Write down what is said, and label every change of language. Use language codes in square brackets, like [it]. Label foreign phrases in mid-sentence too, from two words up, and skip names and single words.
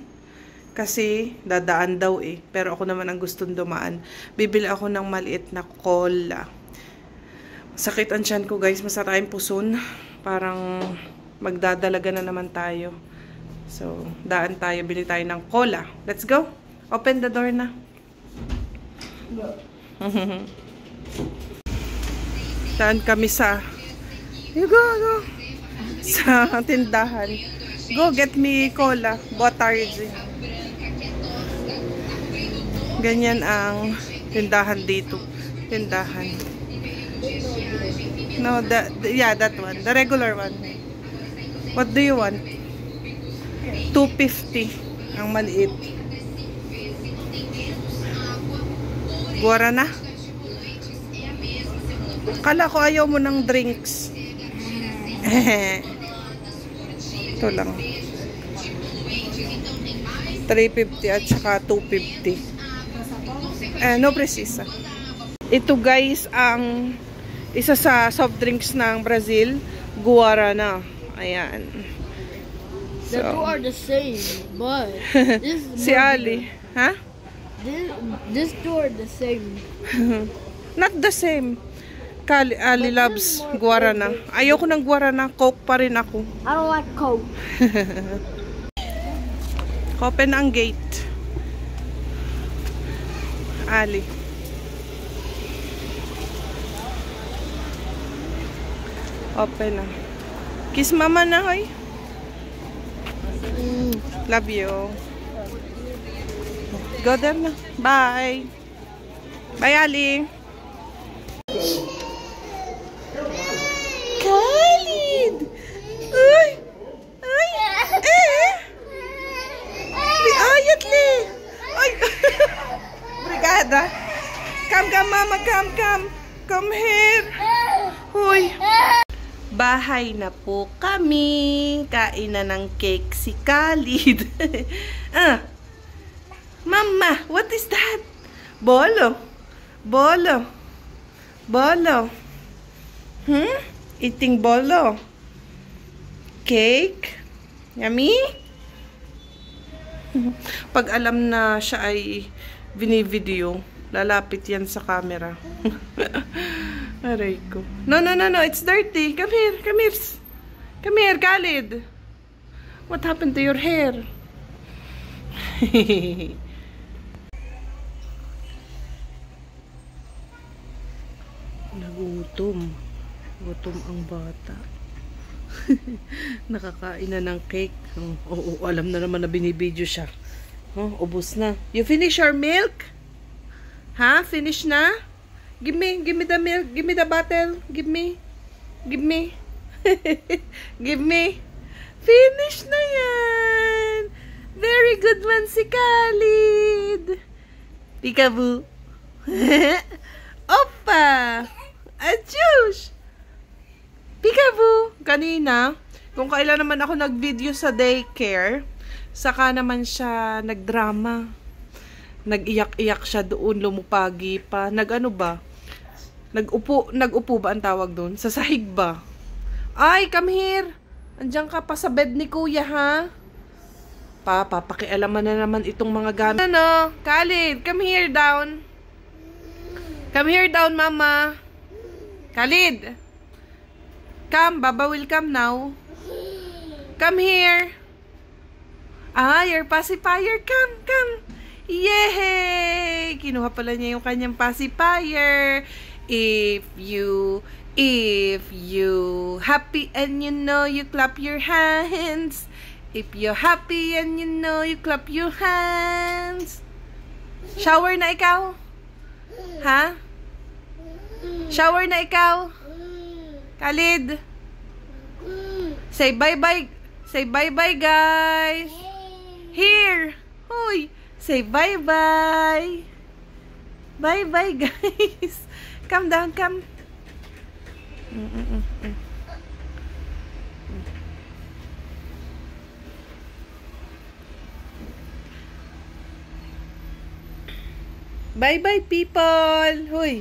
[tl] Kasi, dadaan daw eh. Pero ako naman ang gustong dumaan. Bibili ako ng maliit na cola. Sakit ang tiyan ko, guys. Masarayang puson. Parang magdadalaga na naman tayo. So, daan tayo. Bili tayo ng cola. [en] Let's go. Open the door na. [tl] Daan kami sa... [en] You go. [tl] sa tindahan. [en] Go get me cola, Botargy. [tl] Ganyan ang tindahan dito. Tindahan. [en] No, yeah, that one. The regular one. What do you want? 250 [tl] ang maliit. [en] Guarana? [tl] Kala ko ayaw mo ng drinks. Ito lang. 350 at saka 250. [pt] No precisa. [tl] Ito guys ang isa sa [en] soft drinks [tl] ng Brazil, Guarana. Ayan. [en] The two are the same, but this is [tl] si Ali, ha? [en] This two are the same. Not the same. Ali loves Guarana. [tl] Ayoko ng Guarana, Coke pa rin ako. [en] I don't like Coke. [tl] Open ang gate. Ali. Open na. Kiss mama na, hoy. [en] Love you. Go there na. Bye. Bye, Ali. Khalid! Uy! Ay! Li ayat li! Ay! [pt] Brigada! [en] Come, mama, come! Come here! [tl] Huy! Bahay na po kami. Kain na ng cake si Khalid. [en] Mama, what is that? Bolo. Eating bolo. Cake. Yummy? [tl] Pag alam na siya ay binivideo, lalapit yan sa camera. Aray ko. [en] No, it's dirty. Come here, Khalid. What happened to your hair? [tl] Nagutom. Gutom ang bata. Nakakain na ng cake. Oo, alam na naman na binibidyo siya. Ubus na. [en] You finish your milk? Ha? Finish na? Give me the milk. Give me the bottle. Give me. Give me. [tl] Finish na yan. [en] Very good one [tl] si Khalid. [en] Peekaboo. Opa. Achush. Peekaboo. [tl] Kanina, kung kailan naman ako nag-video sa daycare, saka naman siya nagdrama. Nag-iyak-iyak siya doon, lumupagi pa. Nag-ano ba? Nag-upo ba ang tawag doon? Sa sahig ba? Ay, [en] come here. [tl] Andiyan ka pa sa bed ni kuya, ha? Papakialaman na naman itong mga gamit. Ano? [en] Khalid, come here down. Come here down, mama. Khalid. Come, Baba will come now. Come here. Your pacifier. Come. Yay! [tl] Kinuha pala niya yung kanyang pacifier. [en] If you happy and you know, you clap your hands. If you're happy and you know, you clap your hands. [tl] Shower na ikaw? Ha? Shower na ikaw? Khalid? [en] Say bye-bye. Say bye-bye, guys. Here. Hoy. Say bye-bye. Bye-bye, guys. Come down, come. Bye-bye, people. Hoy.